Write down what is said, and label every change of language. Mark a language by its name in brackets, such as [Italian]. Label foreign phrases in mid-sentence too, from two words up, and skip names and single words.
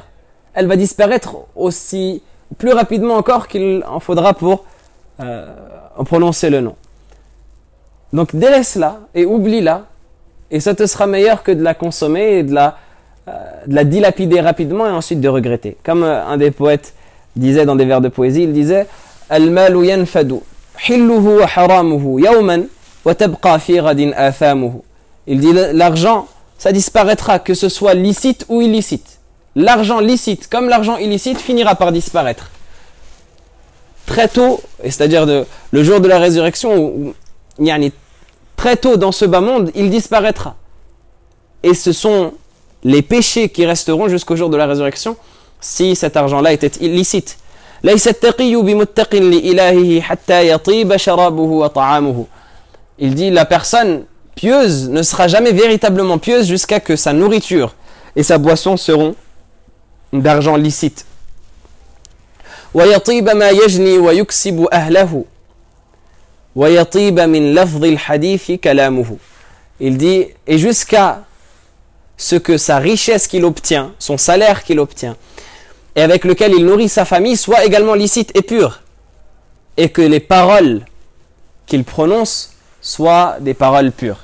[French] Elle va disparaître aussi plus rapidement encore qu'il en faudra pour en prononcer le nom. Donc délaisse-la et oublie-la, et ça te sera meilleur que de la consommer et de la dilapider rapidement et ensuite de regretter. Comme un des poètes disait dans des vers de poésie, il disait « [Arabic] المال ينفد حله وحرامه, يوما وتبقى في غد آثامه [French] » Il dit l'argent, ça disparaîtra, que ce soit licite ou illicite. L'argent licite, comme l'argent illicite, finira par disparaître. Très tôt, c'est-à-dire le jour de la résurrection, très tôt dans ce bas monde, il disparaîtra. Et ce sont les péchés qui resteront jusqu'au jour de la résurrection si cet argent-là était illicite. Il dit la personne pieuse ne sera jamais véritablement pieuse jusqu'à que sa nourriture et sa boisson seront d'argent licite. [Arabic] ويطيب ما يجني ويكسب أهله ويطيب من لفظ الحديث كلامه. [French] Il dit, et jusqu'à ce que sa richesse qu'il obtient, son salaire qu'il obtient, et avec lequel il nourrit sa famille, soit également licite et pure, et que les paroles qu'il prononce soient des paroles pures.